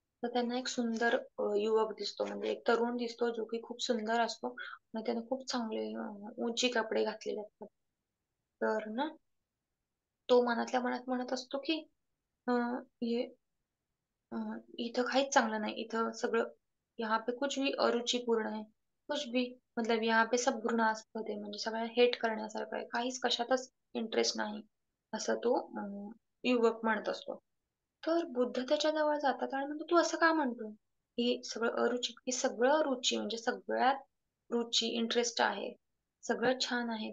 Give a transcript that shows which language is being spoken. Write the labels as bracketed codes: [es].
[mr] तर त्यांना एक सुंदर युवक दिसतो म्हणजे एक तरुण दिसतो जो की खूप सुंदर असतो आणि त्याने खूप चांगले उंची कपडे घातलेले असतात. तर ना तो मनातल्या मनात म्हणत असतो की हे इथं काहीच चांगलं नाही. इथं सगळं [hi] यहाँ पे कुछ भी अरुचिपूर्ण है. कुछ भी मतलब यहाँ पे सब घृणास्पद [mr] आहे. म्हणजे सगळं हेट करण्यासारखं आहे. काहीच कशातच इंटरेस्ट नाही. असं तो युवक म्हणत असतो. तर बुद्ध त्याच्या जवळ जातात आणि म्हणतो, "तू असं का म्हणतो? हे सगळं अरुची हे सगळं रुची म्हणजे सगळ्यात रुची, इंटरेस्ट आहे. सगळं छान आहे.